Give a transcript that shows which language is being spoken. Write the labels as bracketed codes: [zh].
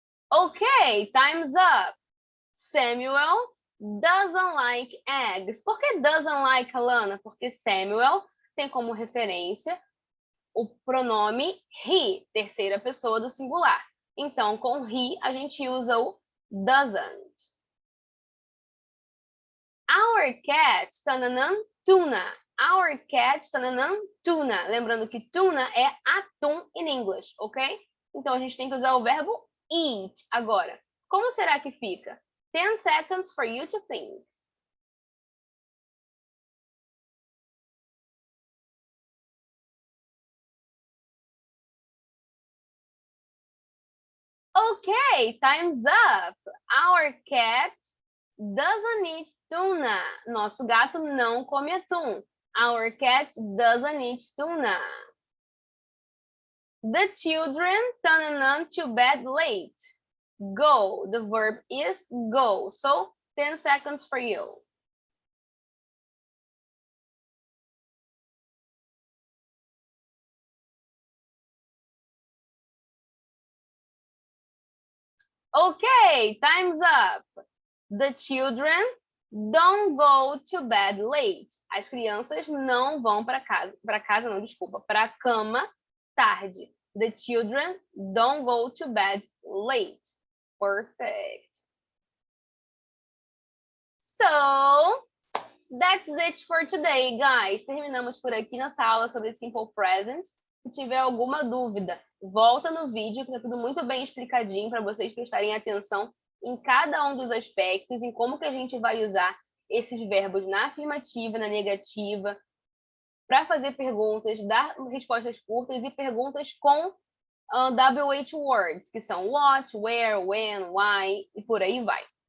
[en] Okay, time's up. Samuel doesn't like eggs. [pt] Por que doesn't like, Alana? Porque Samuel tem como referência o pronome he, terceira pessoa do singular. Então, com he, a gente usa o doesn't. [en] Our cat, tananã, tuna. Our cat, tananã, tuna. [pt] Lembrando que tuna é atum [en] in English, [pt] ok? Então, a gente tem que usar o verbo eat agora. Como será que fica? [en] 10 seconds for you to think. Okay, time's up. Our cat doesn't eat tuna. [pt] Nosso gato não come atum. [en] Our cat doesn't eat tuna. The children turn to bed late. Go. The verb is go. So 10 seconds for you. Okay, time's up. The children don't go to bed late. [pt] As crianças não vão para casa não, desculpa, para a cama tarde. [en] The children don't go to bed late. Perfect. So, that's it for today, guys. [pt] Terminamos por aqui nossa aula sobre Simple Present. Se tiver alguma dúvida, volta no vídeo, que está tudo muito bem explicadinho para vocês prestarem atenção em cada um dos aspectos, em como que a gente vai usar esses verbos na afirmativa, na negativa, para fazer perguntas, dar respostas curtas e perguntas com WH words, que são what, where, when, why e por aí vai.